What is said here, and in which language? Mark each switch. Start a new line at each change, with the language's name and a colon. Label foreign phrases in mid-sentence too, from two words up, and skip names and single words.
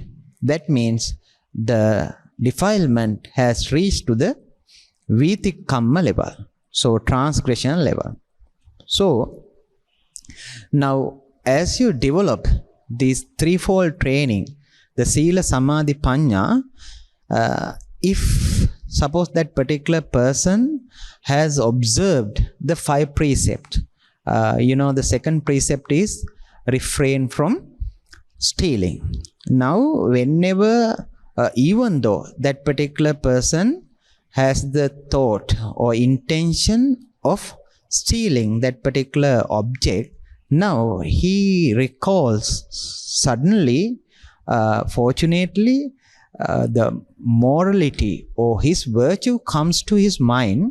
English: That means the defilement has reached to the vitikamma level, so transgression level. So now as you develop this threefold training, the
Pali: sila, samadhi, panya,
English: if suppose that particular person has observed the 5 precepts, the second precept is refrain from stealing. Now whenever even though that particular person has the thought or intention of stealing that particular object, now he recalls suddenly, fortunately, the morality or his virtue comes to his mind.